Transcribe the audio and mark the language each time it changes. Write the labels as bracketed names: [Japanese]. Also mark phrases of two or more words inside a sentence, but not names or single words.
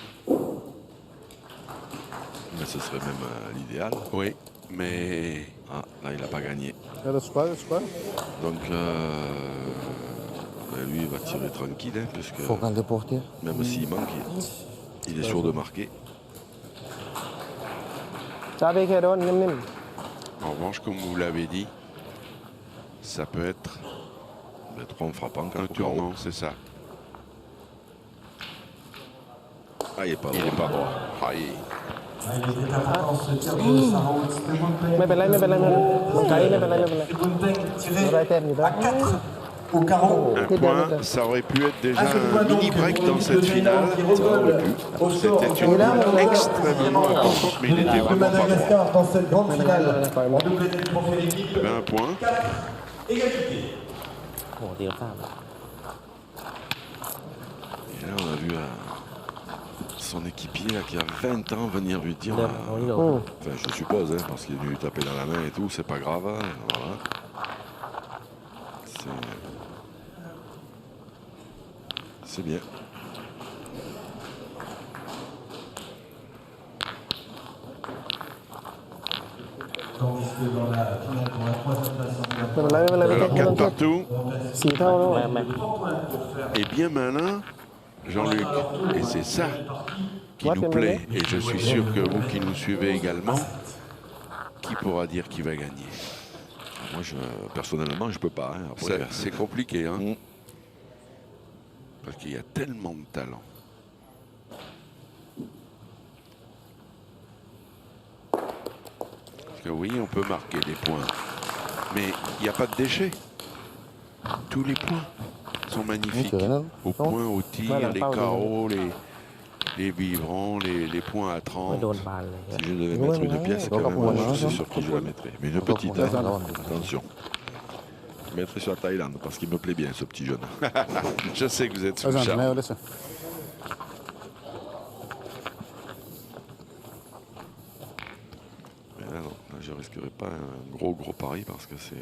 [French] Mais ce serait même l'idéal. Oui, mais Ah, là, il n'a pas gagné. Allez, square, square. Donc, ben, lui, il va tirer tranquille, hein, puisque Faut qu'on le porte. même s'il manque, il est sûr de marquer. [Thai] จ้าไปแค่โดนนิ่ม [French] en revanche, comme vous l'avez dit, ça peut être Mais 3 en frappant, un 4 au carreau. tournant, c'est ça. Ah, il n'est pas Il droit. n'est pas droit. Ah, Il était important ce tir de Sarah Woods de ๆ Montaigne. [Thai] ไม่เป็นไรไม่เป็นไรไม่เป็นไรมันไกลไม่เป็นไรไม่เป็นไร [French] Et Montaigne tiré J'aurais été mis à 4 au carreau. Un Quel point, dernier ça aurait pu être déjà À ce point un donc, [English] mini break [French] pour dans l'équipe cette de finale. Thaïlande qui Ça aurait revole pu. au score C'était en une là, boule on a- extrêmement importante, mais il L'équipe était de vraiment pas droit. Madagascar dans cette grande finale. Ouais, ouais. En double pour fait l'équipe. Il y avait un point. 4 égalité. [Thai] โอ้โหตีข้าม [French] Et là, on a vu son équipier là, qui a 20 ans venir lui dire. [Thai] เดินเอาที่โดน [French] Enfin, je suppose, hein, parce qu'il est venu lui taper dans la main et tout, c'est pas grave. Hein, voilà. C'est bien. Tandis que dans la finale pour la troisième place en [Thai] ไม่เป็นไรไม่เป็นไรไม่ต้อง [French] Alors [Thai] ไม่ต้อง [French] 4 [Thai] เจ็บ [French] partout [Thai] 4 เท่าแล้ว ไม่ไม่ [French] est bien malin, Jean-Luc. Et c'est ça qui nous plaît. Et je suis sûr que vous qui nous suivez également, qui pourra dire qui va gagner? Moi, personnellement, je peux pas. Hein, après, C'est compliqué, hein, Mm. parce qu'il y a tellement de talent. Parce que oui, on peut marquer des points, mais il n'y a pas de déchets. Tous les points sont magnifiques. Au point, au tir, les carreaux, les vivrants, les points à [Thai] ไม่โด [French] 30. [Thai] นบานเลย [French] Si je devais mettre une pièce, quand même, je suis sûr que je la mettrais. Mais une petite, hein. Attention. Je mettrai sur la Thaïlande parce qu'il me plaît bien, ce petit jeune. Je sais que vous êtes sous le Allez, charme. allez, tiens. Mais là, non, là, je ne risquerai pas un gros pari parce que ça